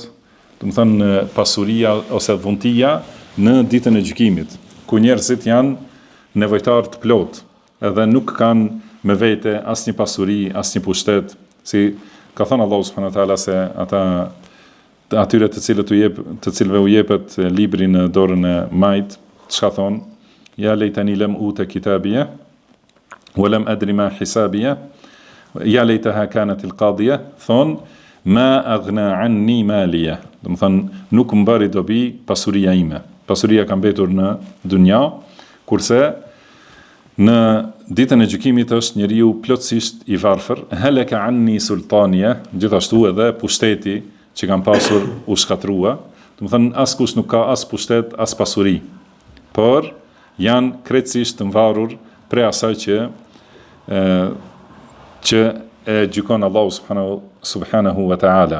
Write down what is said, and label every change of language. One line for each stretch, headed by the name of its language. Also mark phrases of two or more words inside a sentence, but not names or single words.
Albanian: do të thënë pasuria ose dhuntia në ditën e gjykimit, ku njerëzit janë nevojtar të plot, edhe nuk kanë me vete asnjë pasuri, asnjë pushtet, si ka thënë Allahu
Arabic: سبحانه وتعالى
Albanian: se ata atyre të cilëve u jepet libri në dorën e majt, çka thon?
Arabic: يا ليتني لم أوت كتابيه ولم أدر ما حسابيه يا ليتها كانت القاضية, thon ما أغنى عني ماليه.
Albanian: Do të thënë nuk mbari dobi pasuria ime. Pasuria ka mbetur në dunja, kurse Në ditën e gjykimit është njeriu plotësisht i varfër,
Arabic: هلك عني سلطانيه,
Albanian: gjithashtu edhe pushteti që kanë pasur u shkatrua, do të thënë askush nuk ka as pushtet as pasuri, por janë krejtësisht të varur prej asaj që e gjykon Allahu
Arabic: سبحانه وتعالى.